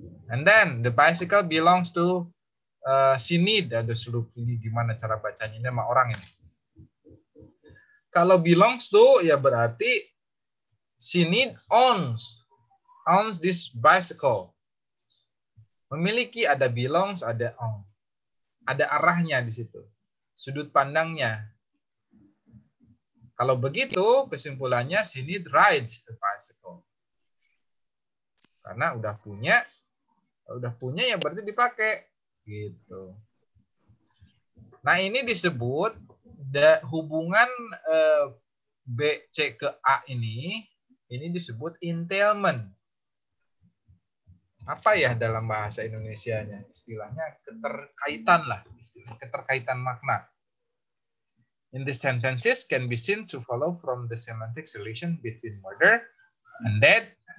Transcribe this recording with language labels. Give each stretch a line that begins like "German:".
English: And then the bicycle belongs to Sinid.
Indonesian: Ada seluruh ini gimana cara bacanya nama orang ini.
English: Kalau belongs to
Indonesian: ya berarti
English: Sinid owns this bicycle.
Indonesian: Memiliki, ada belongs, ada own. Ada arahnya di situ. Sudut pandangnya. Kalau begitu kesimpulannya Sinid
English: rides the bicycle.
Indonesian: Karena udah punya ya berarti dipakai gitu. Nah, ini disebut hubungan B C ke A ini disebut entailment. Apa ya dalam bahasa Indonesianya? Istilahnya keterkaitan lah, keterkaitan makna.
English: In the sentences can be seen to follow from the semantic relation between murder and dead.